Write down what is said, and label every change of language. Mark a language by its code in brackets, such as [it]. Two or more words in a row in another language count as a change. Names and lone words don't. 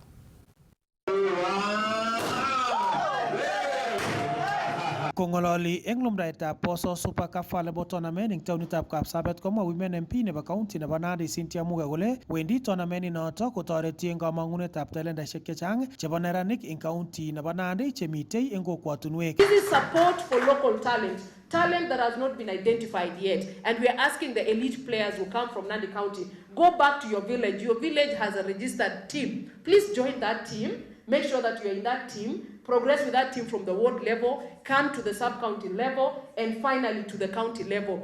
[kln] Kongololi eng lumdaetab Boso Super Cup [en] volleyball tournament [kln] eng taonitab Kapsabet komwa [en] women MP [kln] nebo county nebo Nandi Cynthia Muge kole wendi tournament inoto kotoreti eng kamangunetab talentaisiek chechang chebo neranik eng county nebo Nandi chemitei eng kokwatunwek. [en] This is support for local talent that has not been identified yet, and we are asking the elite players who come from Nandi County, go back to your village. Your village has a registered team. Please join that team. Make sure that you're in that team. Progress with that team from the ward level, come to the sub-county level, and finally to the county level.